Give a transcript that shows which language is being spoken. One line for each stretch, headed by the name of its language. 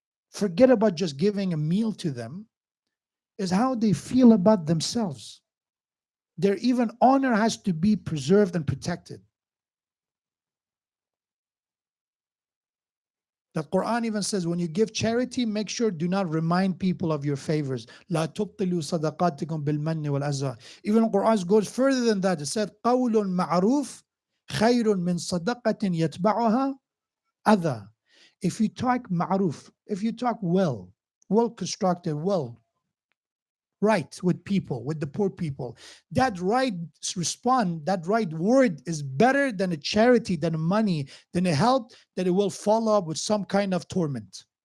English: Forget about just giving a meal to them, is how they feel about themselves. Their even honor has to be preserved and protected. The Quran even says when you give charity, make sure do not remind people of your favors.
Arabic: لا تبطلوا صدقاتكم بالمن والأذى.
English: Even Quran goes further than that. It said
Arabic: قول معروف خير من صدقة يتبعها أذى.
English: If you talk ma'ruf, if you talk well, well constructed, well, right with people, with the poor people, that right respond, that right word is better than a charity, than a money, than a help that it will follow up with some kind of torment.